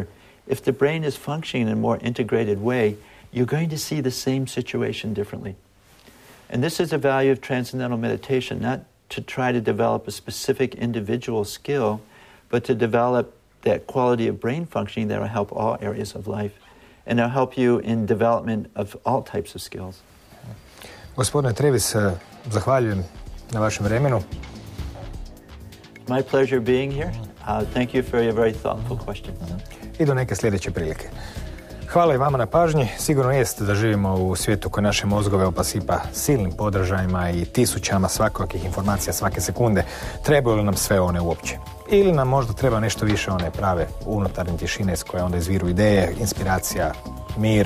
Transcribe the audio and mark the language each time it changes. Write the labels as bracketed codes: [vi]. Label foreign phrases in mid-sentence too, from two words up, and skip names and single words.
[en] If the brain is functioning in a more integrated way, you're going to see the same situation differently. And this is the value of Transcendental Meditation, not to try to develop a specific individual skill, but to develop that quality of brain functioning that will help all areas of life. And it'll help you in development of all types of skills. [hr] Gospodine Trevis, zahvaljujem na vašem vremenu. [en] My pleasure being here. Thank you for your very thoughtful question. [hr] I do neke sljedeće prilike. Hvala i vama na pažnji. Sigurno jest da živimo u svijetu koji naše mozgove opasipa silnim podražajima i tisućama svakakih informacija svake sekunde. Trebaju li nam sve one uopće? Ili nam možda treba nešto više one prave unutarnje tišine s koje onda izviru ideje, inspiracija, mir.